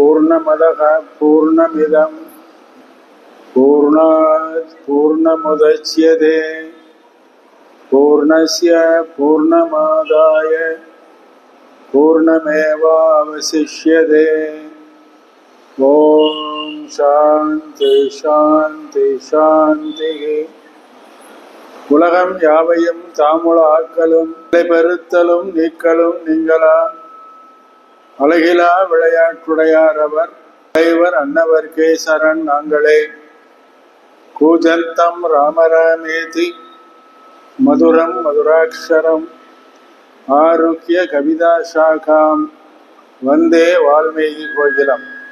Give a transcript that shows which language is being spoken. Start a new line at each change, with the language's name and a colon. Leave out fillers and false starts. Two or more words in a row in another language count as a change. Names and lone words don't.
Sanskrit: पूर्णमदः पूर्णमिदं पूर्णात् पूर्णमुदच्यते पूर्णस्य पूर्णमादाय पूर्णमेवावशिष्यते। ओम् शान्ति शान्ति शान्ति.
Tamil: உலகம் யாவையும் தாமுல ஆக்கலும் பெருத்தலும் நீக்கலும் நீங்களா அழகிலா விளையாட்டுடையார் அவர் தலைவர் அன்னவர்க்கே சரண் நாங்களே.
Sanskrit: कूजन्तम् रामरामेति मधुरम् मधुराक्षरम् आरोग्य कविता शाखाम् वन्दे वाल्मीकि कोकिलम्.